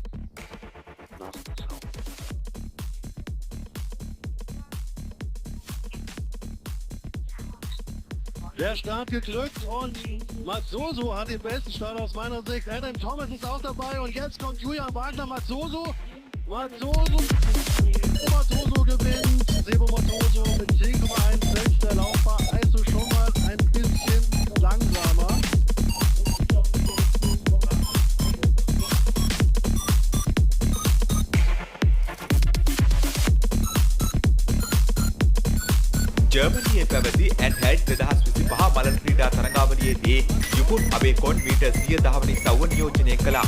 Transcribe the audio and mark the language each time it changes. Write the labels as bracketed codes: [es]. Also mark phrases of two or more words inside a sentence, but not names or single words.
[de] Der Start geglückt und Matsuzu hat den besten Start aus meiner Sicht. Adam Thomas ist auch dabei und jetzt kommt Julian Wagner. Matsuzu gewinnt. Sebo Matsuzu mit 10,1. Der Lauf war also schon mal ein bisschen langsamer. [si] ජර්මනියේ පැවති ඇන්හැඩ් 2025 මලන් ක්‍රීඩා තරගාවලියේදී යුකුන් අබේකොන් මීටර් 100 දහවන ඉසව්ව නියෝජනය කළා.